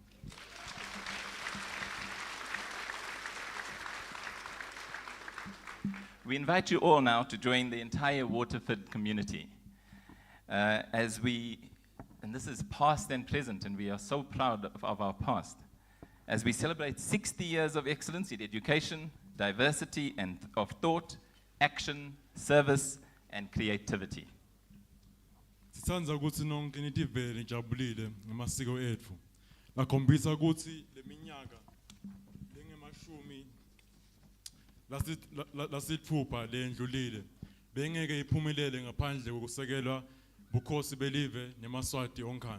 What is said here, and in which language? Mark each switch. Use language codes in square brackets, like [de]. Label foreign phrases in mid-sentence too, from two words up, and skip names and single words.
[en] We invite you all now to join the entire Waterford community and this is past and present, and we are so proud of our past, as we celebrate 60 years of excellence in education, diversity and of thought, action, service, and creativity. [ss] Sithandza ukuthi nonke nitivele nijabulile ngamasiko ethu. Nakhombisa ukuthi leminyaka lengemashumi lasithupha lendlulile bengeke iphumelele ngaphandle kokusekelwa bukhosi belive nemaswati onkhana.